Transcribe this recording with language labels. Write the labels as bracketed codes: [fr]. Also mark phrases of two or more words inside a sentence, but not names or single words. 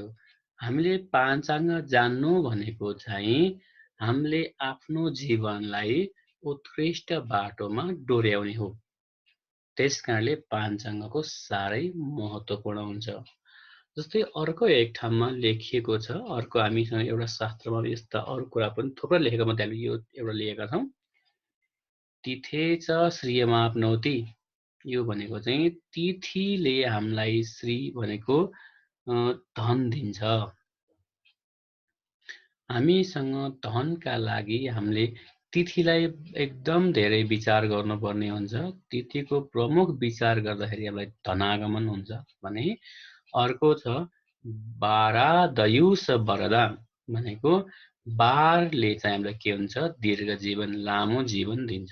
[ne] हामीले पाञ्चाङ्ग जान्नु भनेको चाहिँ हामीले आफ्नो जीवनलाई उत्कृष्ट बाटोमा डोर्याउने हो। त्यसकारणले पाञ्चाङ्गको साह्रै महत्त्वपूर्ण हुन्छ। जस्तै अर्को एक ठाउँमा लेखिएको छ, अर्को हामीसँग एउटा शास्त्रमा यस्ता अरू कुरा पनि थुप्रै लेखेको मध्ये हामी यो एउटा लिएका छौँ। [sa] तिथे च श्रियमाप्नोति, [ne] यो भनेको चाहिँ तिथिले हामीलाई श्री भनेको धन दिन्छ। हामीसँग धनका लागि हामीले तिथिलाई एकदम धेरै विचार गर्नुपर्ने हुन्छ। तिथिको प्रमुख विचार गर्दाखेरि हामीलाई धनागमन हुन्छ भने अर्को छ [sa] बारादयुष वरदा [ne] भनेको बारले चाहिँ हामीलाई के हुन्छ दीर्घ जीवन लामो जीवन दिन्छ।